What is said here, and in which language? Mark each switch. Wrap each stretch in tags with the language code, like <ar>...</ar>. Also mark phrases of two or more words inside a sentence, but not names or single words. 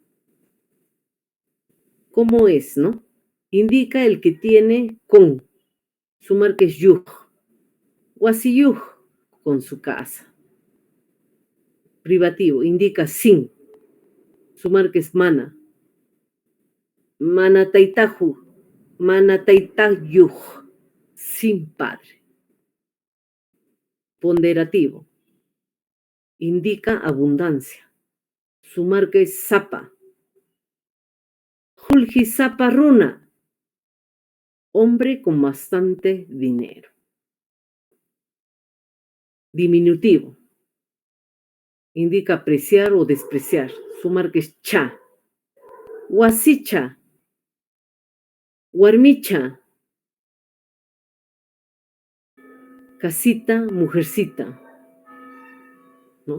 <es>¿Cómo es, no? Indica el que tiene con. Su marca es yuj. Wasiyuj, con su casa. Privativo, indica sin. Su marca es mana.</es> <qu>Mana taitaju. Mana taitayuj,</qu> <es>sin padre. Ponderativo, indica abundancia. Su marca es zapa.</es> <qu>Julji zapa runa,</qu> <es>hombre con bastante dinero. Diminutivo, indica apreciar o despreciar. Su marca es cha.</es> <qu>Wasicha, warmicha,</qu> <es>casita, mujercita, ¿no?</es>